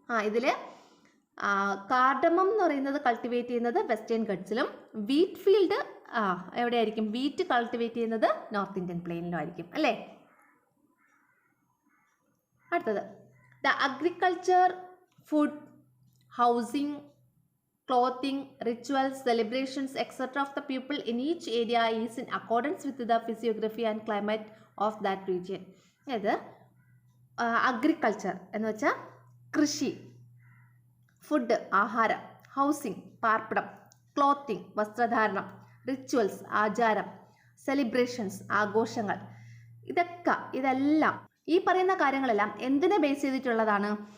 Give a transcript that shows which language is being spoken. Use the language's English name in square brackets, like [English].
[Malayalam] ഇതിൽ കാർഡമം എന്ന് പറയുന്നത് കൾട്ടിവേറ്റ് ചെയ്യുന്നത് വെസ്റ്റേൺ ഗട്ട്സിലും, വീറ്റ് ഫീൽഡ് എവിടെയായിരിക്കും? വീറ്റ് കൾട്ടിവേറ്റ് ചെയ്യുന്നത് നോർത്ത് ഇന്ത്യൻ പ്ലെയിനിലും ആയിരിക്കും അല്ലേ? അടുത്തത്, [English] The agriculture, food, housing, clothing, rituals, celebrations, etc. of the people in each area is in accordance with the physiography and climate of that region. [Malayalam] അതായത് agriculture എന്ന് വെച്ചാൽ കൃഷി, food ആഹാരം, housing പാർപ്പിടം, ക്ലോത്തിങ് വസ്ത്രധാരണം, റിച്വൽസ് ആചാരം, സെലിബ്രേഷൻസ് ആഘോഷങ്ങൾ, ഇതെല്ലാം ഈ പറയുന്ന കാര്യങ്ങളെല്ലാം എന്തിനെ ബേസ് ചെയ്തിട്ടുള്ളതാണ്?